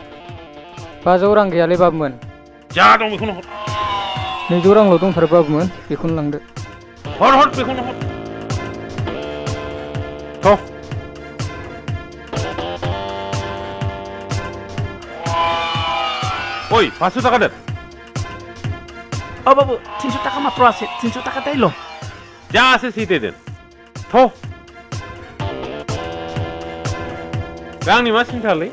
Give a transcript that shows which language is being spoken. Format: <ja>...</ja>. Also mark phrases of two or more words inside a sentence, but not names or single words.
<brx>500 रां गैयालै बाबुमोन। जा दं बेखौनो हर। 200 रांल' दंथारो बाबुमोन, बेखौनो लांदो। हर बेखौनो हर।</brx> <bn>ओइ, 500 টাকা দেন। বাবু, 300 টাকা মাত্র আছে। 300 টাকা তাইলো। যা আছে সেই দিয়ে দেন।</bn> <brx>रांनि मा सिन्थालै?</brx>